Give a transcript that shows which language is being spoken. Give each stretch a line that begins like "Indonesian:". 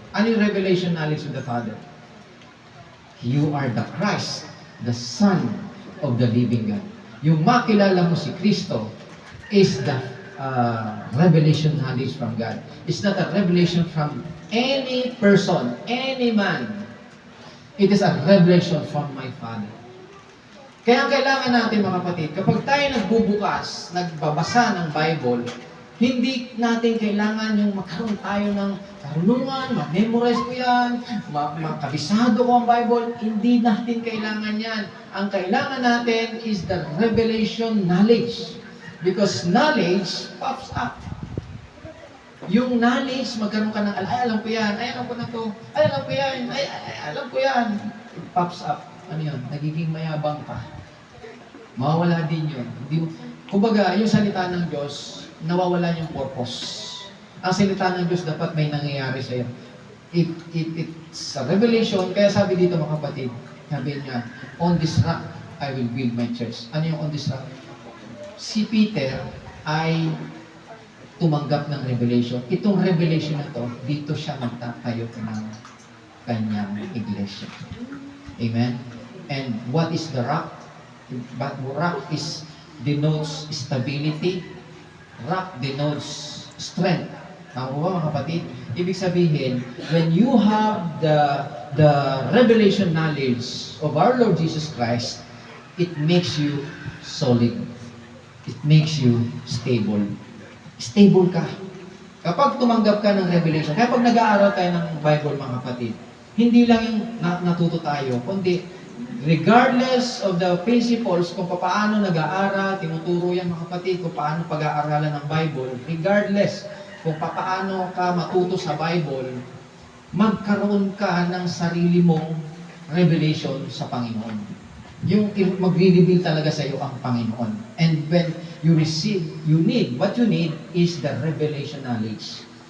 Filipino: Ano yung
English: revelation knowledge of the Father? You are the Christ, the Son of the living God.
Filipino: Yung makilala mo si Kristo
English: is the revelation knowledge from God. It's not a revelation from any person, any man. It is a revelation from my Father.
Filipino: Kaya kailangan natin mga kapatid, kapag tayo nagbubukas, nagbabasa ng Bible, hindi natin kailangan yung magkaroon tayo ng karunungan, ma-memorize ko yan, makabisado ko ang Bible. Hindi natin kailangan yan. Ang kailangan natin
English: is the revelation knowledge. Because knowledge pops up.
Filipino: Yung knowledge, magkaroon ka ng, ay, alam ko yan, ay, alam ko na to, ay, alam ko yan, ay, alam ko yan.
English: It pops up.
Filipino: Ano yun? Nagiging mayabang ka. Mawawala din yun. Kumbaga, yung salita ng Diyos, nawawala yung purpose. Ang salita ng Diyos dapat may nangyayari sa'yo.
English: It's a revelation.
Filipino: Kaya sabi dito mga kapatid, sabi niya,
English: on this rock, I will build my church.
Filipino: Ano yung
English: on this rock?
Filipino: Si Peter ay tumanggap ng revelation. Itong revelation na to, dito siya magtatayo ng kanyang iglesia.
English: Amen? And what is the rock? But rock denotes stability. Rock denotes strength.
Filipino: Tama ba mga kapatid?
English: Ibig sabihin, when you have the revelation knowledge of our Lord Jesus Christ, it makes you solid. It makes you stable.
Filipino: Stable ka. Kapag tumanggap ka ng revelation, kaya pag nag-aaral tayo ng Bible mga kapatid, hindi lang yung natuto tayo, kundi
English: regardless of the principles
Filipino: kung paano nag-aaral, tinuturo yan mga kapatid, kung paano pag-aaralan ng Bible, regardless kung paano ka matuto sa Bible, magkaroon ka ng sarili mong revelation sa Panginoon. Yung magre-reveal talaga sa iyo ang Panginoon.
English: And when you receive, what you need is the revelation knowledge.